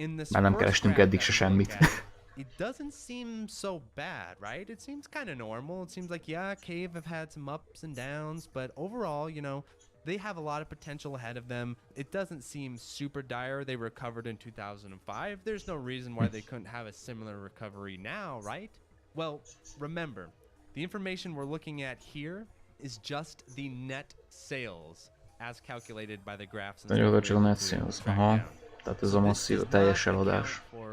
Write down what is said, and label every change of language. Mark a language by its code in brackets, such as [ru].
[hu] Már nem kerestünk eddig se semmit. [en] It doesn't seem so bad, right? It seems kind of normal. It seems like, yeah, Cave have had some ups and downs, but overall, you know, they have a lot of potential ahead of them. It doesn't seem super dire. They recovered in 2005. There's no reason why they couldn't have a similar recovery now, right? Well, remember, the information we're looking at here is just the net sales as calculated by the graphs. [hu] Nagyon csak a net sales. Aha. Tehát ez a masszív, a teljes eladás.